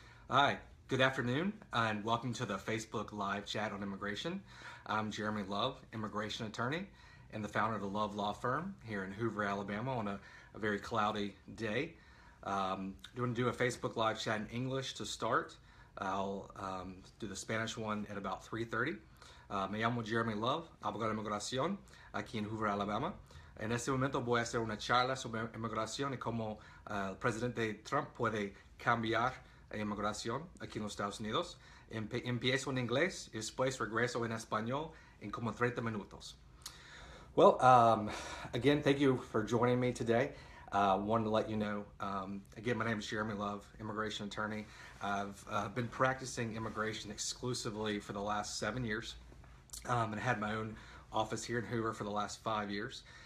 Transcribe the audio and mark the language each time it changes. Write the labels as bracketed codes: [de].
[en] Hi, good afternoon, and welcome to the Facebook live chat on immigration. I'm Jeremy Love, immigration attorney and the founder of the Love Law Firm here in Hoover, Alabama on a very cloudy day. Going to do a Facebook live chat in English to start. I'll do the Spanish one at about 3:30. [es] Me llamo Jeremy Love, abogado de inmigración aquí en Hoover, Alabama. En este momento voy a hacer una charla sobre inmigración y cómo el presidente Trump puede cambiar inmigración aquí en los Estados Unidos. Empiezo en inglés y después regreso en español en como 30 minutos. [en] Well, again, thank you for joining me today. Wanted to let you know, again, my name is Jeremy Love, immigration attorney. I've been practicing immigration exclusively for the last 7 years, and had my own office here in Hoover for the last 5 years.